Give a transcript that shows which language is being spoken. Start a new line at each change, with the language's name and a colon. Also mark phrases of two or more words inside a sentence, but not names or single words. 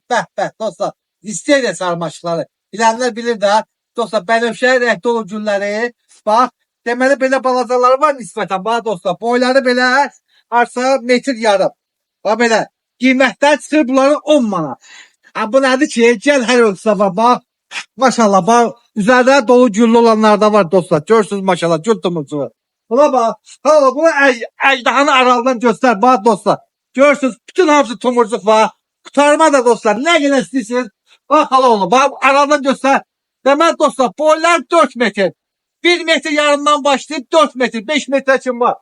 Azerbaijani: Bəh dostlar, istəyir sarmaşıqları. Bilənlər bilir də, dostlar, bənövşəyə rəngli olan gülləri, bax, deməli belə balacaları var nisbətən, bax dostlar, boyları belə, arsa metr yarım. Bax belə, qiymətdən çıxır bunları 10 manat. Bu nədir ki, gəl hər ölçüdə var, bax, maşallah, bax, üzərdə dolu güllü olanlar da var dostlar, görürsünüz maşallah, gül tumurcuğu.
Turkish: Buna bak. Hala bunu ejdahanı araldan göster bak dostlar.
Azerbaijani: Görürsünüz bütün hamısı tomurcuk var.
Turkish: Kurtarma da dostlar. Ne kadar istiyorsunuz? Bak hala onu. Bak araldan göster. Demek dostlar boylar 4 metre. 1 metre yarımdan başlayıp 4 metre. 5 metre için var.